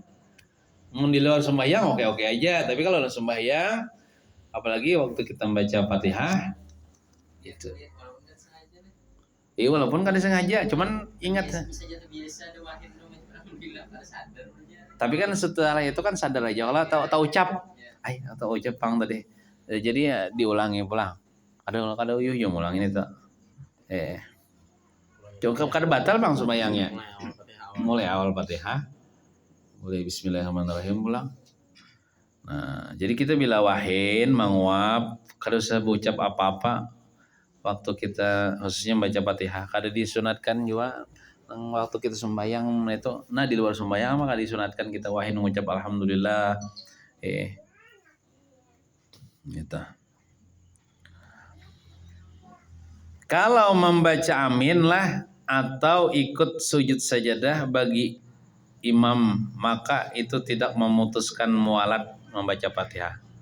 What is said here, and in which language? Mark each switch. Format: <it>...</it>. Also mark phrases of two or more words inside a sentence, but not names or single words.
<id>Mau di luar sembahyang oke aja, tapi kalau dalam sembahyang, apalagi waktu kita membaca Fatihah, itu. Iya walaupun kan disengaja, cuman ingat.</id> <bjn>Tapi kan setelah itu kan sadar aja, kalau tahu ucap, atau ucap pang tadi. Jadi ya diulangi pulang. Ada uyuh yang ulangin itu. Cukup kada batal bang sembayangnya. Mulai awal Fatihah, mulai Bismillahirrahmanirrahim pulang. Nah, jadi kita bila wahin, menguap, kada usah berucap apa-apa waktu kita khususnya baca Fatihah. Kada disunatkan juga waktu kita sembayang itu. Nah di luar sembayang maka disunatkan kita wahin mengucap alhamdulillah. Gitu.</bjn> <id>Kalau membaca amin lah atau ikut sujud sajadah bagi imam maka itu tidak memutuskan mualat membaca Fatihah.</id>